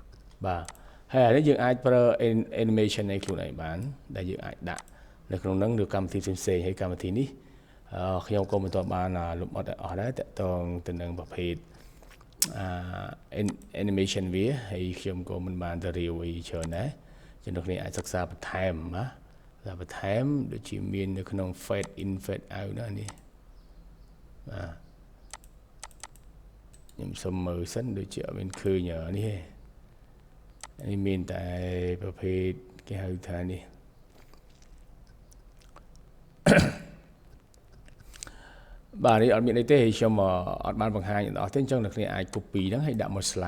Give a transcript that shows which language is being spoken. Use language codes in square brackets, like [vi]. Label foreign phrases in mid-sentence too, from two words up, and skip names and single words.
[km] បាទហើយអានេះយើងអាចប្រើ animation នៃខ្លួនឯងបានដែលយើងអាចដាក់នៅក្នុងហ្នឹងឬកម្មវិធីផ្សេងៗហើយកម្មវិធីនេះខ្ញុំក៏មិនទាន់បានលំអត់អស់ដែរតកតងទៅនឹងប្រភេទ animation វាហើយខ្ញុំក៏មិនបានទៅរាវអីច្រើនដែរចឹងអ្នកគ្នាអាចសិក្សាបន្ថែមណាបន្ថែមដូចជាមាននៅក្នុង [en] fade in fade out [km] ណានេះបាទ ខ្ញុំសុំមើលសិនដូចជាអត់មានឃើញនេះទេនេះមានតែប្រភេទគេហៅថានេះបាទនេះអត់មានអីទេខ្ញុំអត់បានបង្ហាញអត់ទេអញ្ចឹងអ្នកគ្នាអាច copy ហ្នឹងហើយដាក់មក slide